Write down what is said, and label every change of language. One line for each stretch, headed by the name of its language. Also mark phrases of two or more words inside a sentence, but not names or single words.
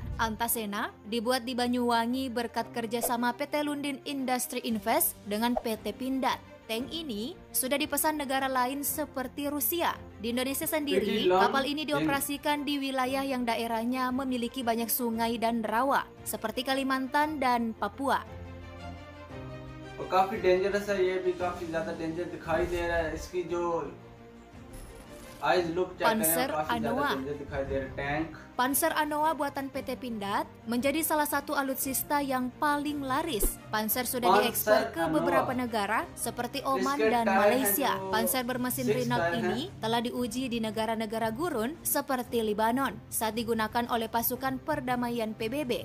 Indonesian: Antasena dibuat di Banyuwangi berkat kerjasama PT Lundin Industri Invest dengan PT Pindad. Tank ini sudah dipesan negara lain seperti Rusia. Di Indonesia sendiri, kapal ini dioperasikan di wilayah yang daerahnya memiliki banyak sungai dan rawa, seperti Kalimantan dan Papua.
Hindi: काफी डेंजरस है, ये भी काफी ज्यादा डेंजर दिखाई दे रहा है. इसकी जो
English: eyes look
Hindi: चेक करें, काफी ज्यादा डेंजर दिखाई दे रहा है. टैंक
Indonesian: Panzer Anoa buatan PT Pindad menjadi salah satu alutsista yang paling laris. Panzer sudah diekspor ke beberapa negara seperti Oman dan Malaysia. Panzer bermesin Renault ini telah diuji di negara-negara gurun seperti Lebanon saat digunakan oleh pasukan perdamaian PBB.